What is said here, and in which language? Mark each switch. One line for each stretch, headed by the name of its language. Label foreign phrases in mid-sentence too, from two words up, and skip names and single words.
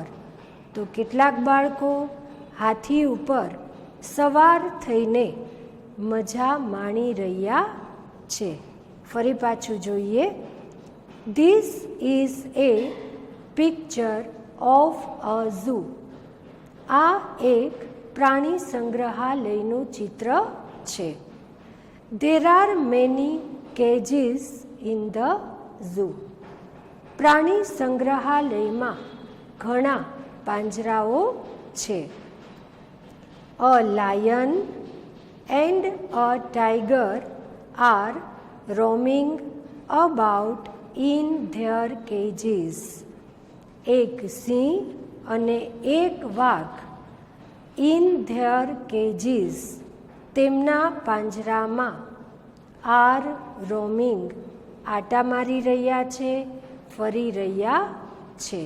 Gujarati: તો કેટલાક બાળકો હાથી ઉપર સવાર થઈને મજા માણી રહ્યા છે. ફરી પાછું જોઈએ.
English: this is a picture of a zoo.
Gujarati: આ એક પ્રાણી સંગ્રહાલયનું ચિત્ર છે.
English: There are many cages in the zoo.
Gujarati: પ્રાણી સંગ્રહાલયમાં ઘણા પાંજરાઓ છે.
English: A lion and a tiger are roaming about in their cages.
Gujarati: એક સિંહ અને એક વાઘ
English: in their cages
Gujarati: તેમના પાંજરામાં
English: are roaming
Gujarati: આટા મારી રહ્યા છે, ફરી રહ્યા છે.